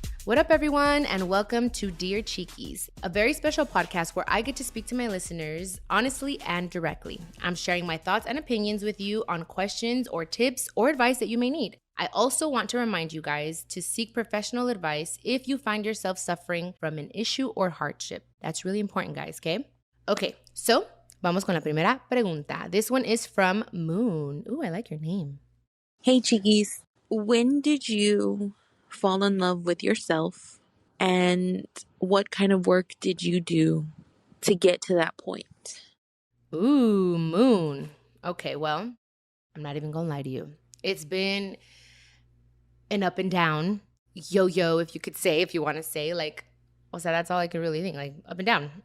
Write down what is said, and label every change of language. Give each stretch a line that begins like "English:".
English: What up, everyone, and welcome to Dear Chiquis, a very special podcast where I get to speak to my listeners honestly and directly. I'm sharing my thoughts and opinions with you on questions or tips or advice that you may need. I also want to remind you guys to seek professional advice if you find yourself suffering from an issue or hardship. That's really important, guys, okay? Okay, so
Spanish: vamos con la primera pregunta.
English: This one is from Moon. Ooh, I like your name. Hey, Cheekies. When did you fall in love with yourself, and what kind of work did you do to get to that point? Ooh, Moon. Okay, well, I'm not even gonna lie to you. It's been an up and down, yo-yo, if you could say, if you want to say, like, so that's all I could really think, like, up and down.